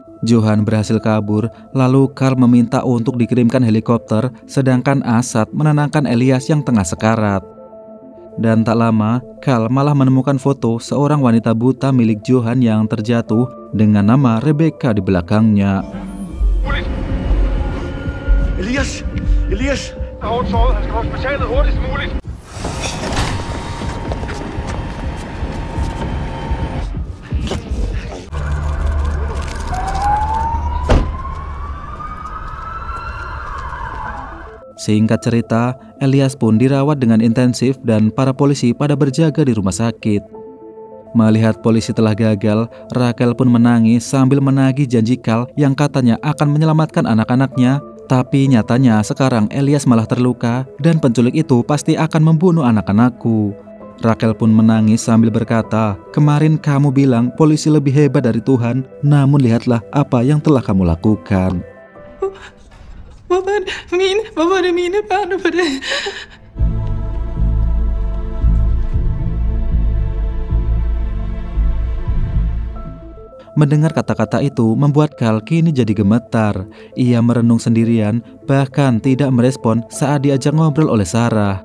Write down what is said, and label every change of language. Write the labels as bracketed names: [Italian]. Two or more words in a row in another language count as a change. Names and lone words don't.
[Indonesian] Johan berhasil kabur, lalu Carl meminta untuk dikirimkan helikopter, sedangkan Asad menenangkan Elias yang tengah sekarat. Dan tak lama, Carl malah menemukan foto seorang wanita buta milik Johan yang terjatuh dengan nama Rebecca di belakangnya. Elias! Elias! [Danish] Han er hårdt såret. Han skal på hospitalet hurtigst muligt. [Indonesian] Singkat cerita, Elias pun dirawat dengan intensif dan para polisi pada berjaga di rumah sakit. Melihat polisi telah gagal, Raquel pun menangis sambil menagih janji Carl yang katanya akan menyelamatkan anak-anaknya. Tapi nyatanya sekarang Elias malah terluka dan penculik itu pasti akan membunuh anak-anakku. Raquel pun menangis sambil berkata, "Kemarin kamu bilang polisi lebih hebat dari Tuhan, namun lihatlah apa yang telah kamu lakukan." [Danish] Hvorfor er det mine børn på det? [Indonesian] Mendengar kata-kata itu membuat Carl kini jadi gemetar. Ia merenung sendirian, bahkan tidak merespon saat diajak ngobrol oleh Sarah.